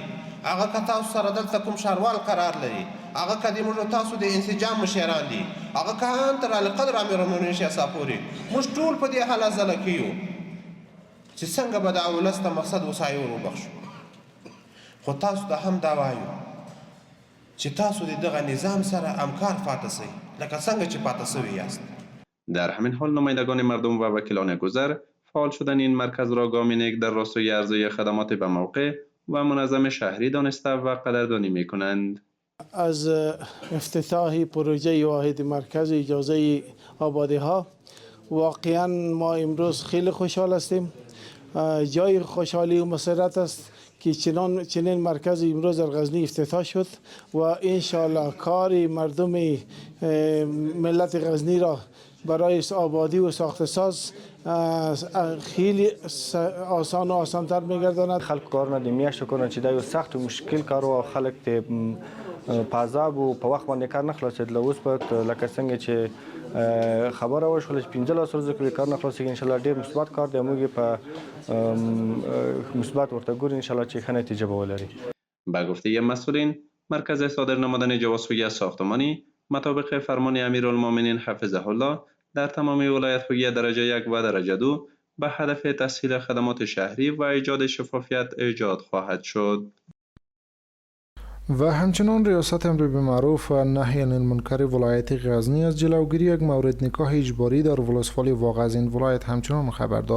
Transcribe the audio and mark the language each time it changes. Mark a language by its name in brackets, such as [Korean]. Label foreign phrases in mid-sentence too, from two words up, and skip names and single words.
[Pashto] هغه که تاسو سره دلته کوم ښاروال قرار لري، هغه که د موږ تاسو د انسجام مشران دي، هغه که هم تر القدر امیرالمؤمنین شیخ صاحب پورې موږ ټول په دې هله ځله کې یو چې څنګه به د ولس ته مقصد وسایو وبخښو. خو تاسو ته هم دا وایو چې تاسو د دغه نظام سره همکار پاتې شئ لکه څنګه چې پاتې شوي یاست. [Persian] در همین حال نمایندگان مردم و وکیلان گذر فعال شدن این مرکز را گامی نیک در راستای عرضه خدمات به موقع و منظم شهری دانسته و قدردانی می کنند. از افتتاح پروژه واحد مرکز اجازه آبادی ها واقعا ما امروز خیلی خوشحال هستیم. جای خوشحالی و مسرت است که چنین مرکز امروز در غزنی افتتاح شد و انشاءالله کار مردم ملت غزنی را برای آبادی و ساخت ساز خیلی آسان و آسانتر میگرداند. [Pashto] خلق کارونه د میاشتو کارونه چې دا یو سخت و مشکل کار او خلک ته په عذاب او په وخت باندې کار نه خلاصېدل. اوس په لکه څنګه چې خبره وشوله چې 15 ورځې کې کار نه خلاصېږي، انشاءالله ډېر مثبت کار دی. موږ په مثبت ورته ګورو انشاءالله چې ښه نتیجه به ولري. [Persian] به گفته مسئولین، مرکز صادر نمودن جوازهای ساختمانی مطابق فرمان امیرالمؤمنین [Arabic] حفظه الله [Persian] در تمام ولایت‌های درجه 1 و درجه 2 به هدف تسهیل خدمات شهری و ایجاد شفافیت ایجاد خواهد شد. و همچنان ریاست امر بالمعروف و نهی عن المنکر ولایت غزنی از جلوگیری یک مورد نکاح اجباری در ولسوالی واقع از این ولایت همچنان خبر داد.